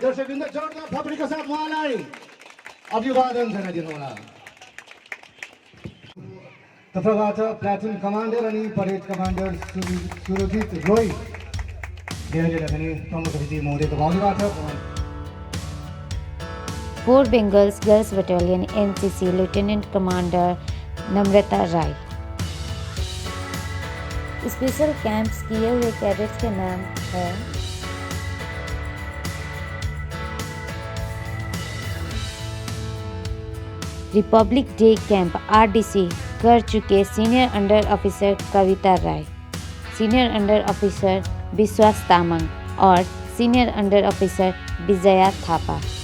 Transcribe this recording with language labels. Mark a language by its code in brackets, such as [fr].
[ne] दर्शकवृन्द जोरदार थपडीका साथ उहाँलाई अभिवादन जनाइदिनु होला। तर्फबाट प्लाटुन कमान्डर अनि परेड कमान्डर सुरजित रोय धेरै पनि प्रमुख अतिथि महोदयको बाहुलीबाट [en] 4 Bengals Girls Battalion NCC Lieutenant Commander Namrata Rai. [hi] स्पेशल कैंप्स किए हुए कैडेट्स के नाम है रिपब्लिक डे कैंप RDC कर चुके सीनियर अंडर ऑफिसर कविता राय, सीनियर अंडर ऑफिसर विश्वास तामाङ और senior under officer Vijaya Thapa.